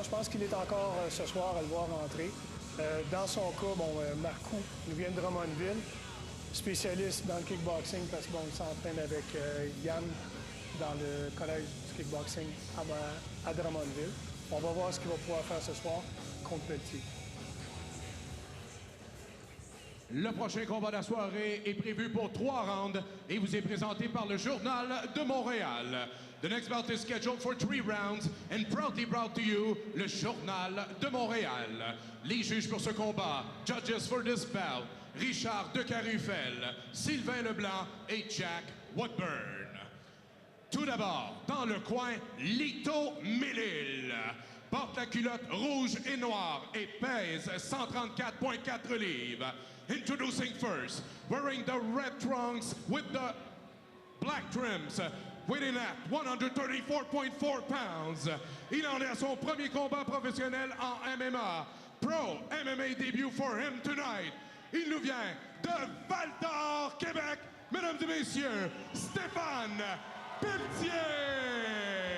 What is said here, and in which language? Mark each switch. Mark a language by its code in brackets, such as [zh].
[fr] Je pense qu'il est encore ce soir à le voir rentrer. Dans son cas, Marcoux nous vient de Drummondville, spécialiste dans le kickboxing parce qu'il s'entraîne avec Yann dans le collège du kickboxing à Drummondville. On va voir ce qu'il va pouvoir faire ce soir contre Pelletier. Le prochain combat de la soirée est prévu pour 3 rounds et vous est présenté par le Journal de Montréal. [en] The next bout is scheduled for 3 rounds and proudly brought to you, le Journal de Montréal. [fr] Les juges pour ce combat, [en] judges for this bout, [fr] Richard Decarufel, Sylvain Leblanc et Jack Woodburn. Tout d'abord, dans le coin, Lito Melil. Porte la culotte rouge et noire et pèse 134,4 livres. [en] Introducing first, wearing the red trunks with the black trims, weighing at 134.4 pounds. [fr] Il en est à son premier combat professionnel en MMA. [en] Pro MMA debut for him tonight. [fr] Il nous vient de Val-d'Or, Québec. Mesdames et messieurs, Stéphane Pelletier.